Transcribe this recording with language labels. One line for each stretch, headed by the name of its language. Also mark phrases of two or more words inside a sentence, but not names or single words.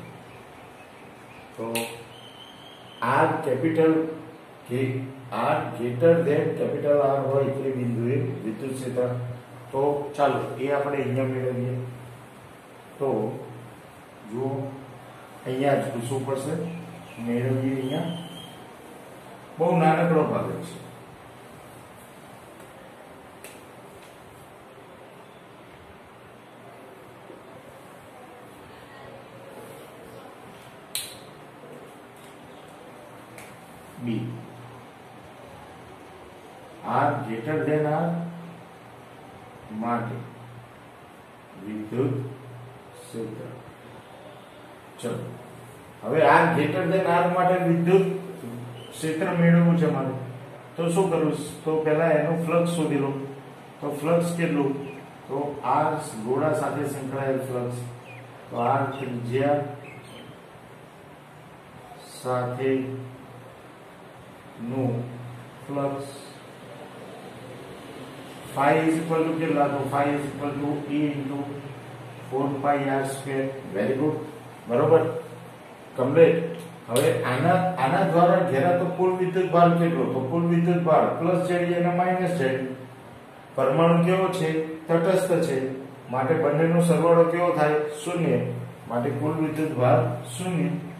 Gujarati: તો r
English: greater than capital
Gujarati: R હોય તે બિંદુએ વિદ્યુત ક્ષેત્ર. તો ચાલો એ આપણે અહીંયા મેળવીએ. તો જુઓ, અહીંયા જ પૂછવું પડશે. મેળવીએ અહીંયા. બહુ નાનકડો ભાગ છે. B
English: R greater than R
Gujarati: માટે વિદ્યુત ક્ષેત્ર. ચલો હવે
English: R greater than R
Gujarati: માટે વિદ્યુત ક્ષેત્ર મેળવવું છે મારે. તો શું કરું? તો પહેલા એનું ફ્લક્સ શોધી લો. તો ફ્લક્સ કેટલું? તો R ગોળા સાથે સંકળાયેલ ફ્લક્સ. તો R ત્રિજ્યા સાથે નું ફ્લક્સ.
English: phi is equal to કેટલા? તો phi is equal to E into 4πr². very good. બરોબર?
Gujarati: કમ્પ્લીટ. હવે આના દ્વારા ઘેરાતો કુલ વિદ્યુત ભાર કેટલો? તો કુલ વિદ્યુત ભાર પ્લસ Z અને માઈનસ Z. પરમાણુ કેવો છે? તટસ્થ છે. માટે બંનેનો સરવાળો કેવો થાય? 0. માટે કુલ વિદ્યુત ભાર 0.